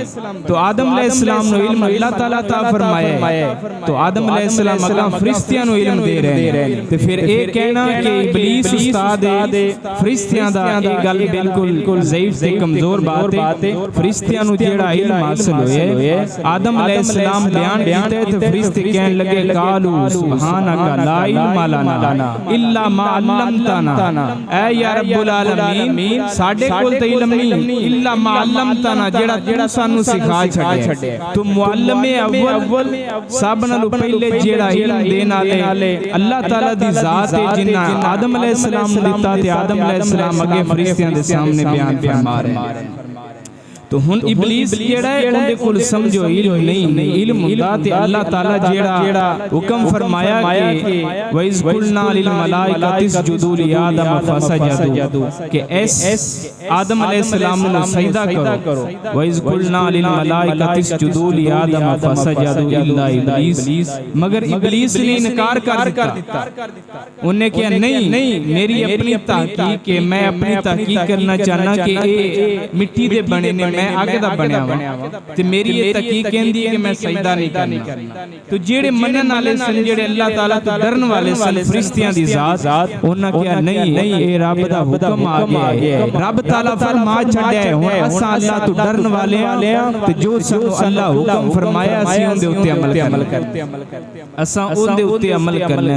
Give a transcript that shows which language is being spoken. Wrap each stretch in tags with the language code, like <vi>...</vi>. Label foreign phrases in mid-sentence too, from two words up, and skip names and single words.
<pa>تو آدم علیہ السلام نوں علم اللہ تعالیٰ عطا فرمایا تو آدم علیہ السلام اللہ فرشتیاں نوں علم دے رہے ہیں. تے فیر یہ کہنا کہ ابلیس استاد ہے فرشتیاں دا، یہ گل بالکل ضعیف تے کمزور بات ہے. فرشتیاں نوں جیہڑا علم حاصل ہویا آدم علیہ السلام بیان کیتے تو فرشتے کہن لگے</pa> <ar>قالوا سبحانك لا علم لنا إلا ما علمتنا.</ar> <pa>اے یا رب العالمین ساڈے کول تے علم نہیں</pa> <ar>إلا ما علمتنا</ar> <pa>جیہڑا سانوں سکھا چھڈیا. تو معلم اول سب نالوں پہلے جیہڑا علم دین والے اللہ تعالیٰ دی ذات ہے جنہاں آدم علیہ السلام نوں دتا تے آدم علیہ السلام اگے فرشتیاں دے سامنے بیان فرما رہے ہیں. تو ہن ابلیس جیہڑا ہے اوہدے کول سمجھو علم نہیں علم ہوندا تے اللہ تعالیٰ جیہڑا حکم فرمایا کہ</pa> <ar>وإذ قلنا للملائكة اسجدوا لآدم فسجدوا</ar> <pa>کہ ایس آدم علیہ السلام نوں سجدہ کرو.</pa> <ar>وإذ قلنا للملائكة اسجدوا لآدم فسجدوا إلا إبليس,</ar> <pa>مگر ابلیس نے انکار کر دتا. انہیں کہا نہیں میری اپنی تحقیق کے میں اپنی تحقیق کرنا چاہنا کہ یہ مٹی دے بنے نے میں اگ دا بنیا واں تے میری یہ تحقیق کہندی ہے کہ میں سجدہ نہیں کرنا. تو جیہڑے منن والے سن جیہڑے اللہ تعالیٰ توں ڈرن والے سن فرشتیاں دی ذات انہاں کہا نہیں یہ رب دا حکم آ گیا ہے، رب تعالیٰ فرما چھڈیا ہے. ہن اساں اللہ توں ڈرن والے ہاں تے جو سانوں اللہ حکم فرمایا اسیں اوہدے اتے عمل کردے اساں اوہدے اتے عمل کرنا ہے.</pa>